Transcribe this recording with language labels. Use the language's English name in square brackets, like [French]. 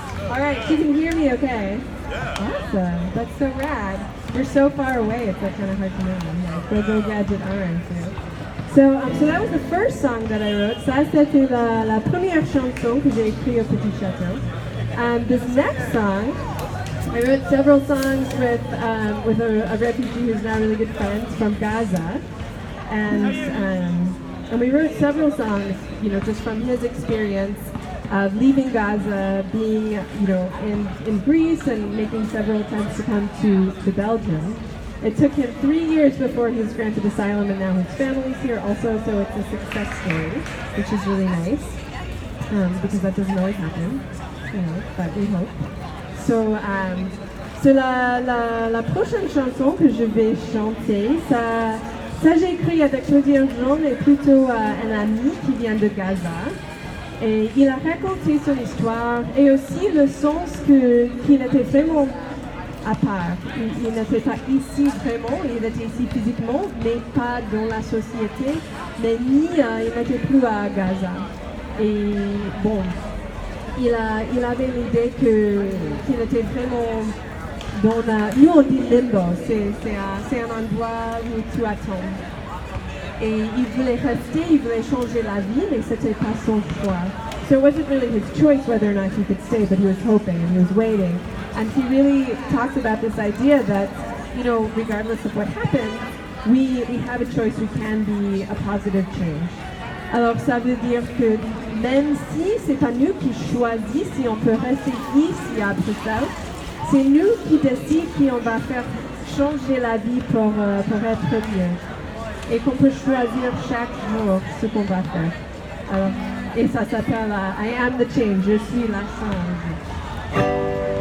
[English] All right, you can hear me okay? Yeah. Awesome. That's so rad. We're so far away, it's like kind of hard to know. Yeah, go gadget arms. So that was the first song that I wrote. [French] Ça, c'était la première chanson que j'ai écrite au Petit Château. [English] This next song, I wrote several songs with a refugee who's now really good friends from Gaza, and we wrote several songs, just from his experience of leaving Gaza, being, in Greece and making several attempts to come to Belgium. It took him 3 years before he was granted asylum, and now his family's here also, so it's a success story, which is really nice, because that doesn't always happen, but we hope. [French] So la prochaine chanson que je vais chanter, ça j'ai écrit avec Claudia Jean, mais plutôt un ami qui vient de Gaza. Et il a raconté son histoire et aussi le sens qu'il était vraiment à part. Il n'était pas ici vraiment, il était ici physiquement, mais pas dans la société, mais il n'était plus à Gaza. Et bon, il avait l'idée qu'il était vraiment dans nous on dit limbo, c'est un endroit où tu attends. Et il voulait rester, il voulait changer la vie, mais c'était pas son choix. [English] So it wasn't really his choice whether or not he could stay, but he was hoping and he was waiting. And he really talks about this idea that, you know, regardless of what happens, we have a choice, we can be a positive change. [French] Alors ça veut dire que même si c'est pas nous qui choisissons si on peut rester ici à Bruxelles, c'est nous qui décidons qui on va faire changer la vie pour être mieux. Et qu'on peut choisir chaque jour ce qu'on va faire. Alors, et ça s'appelle I am the change, je suis la change.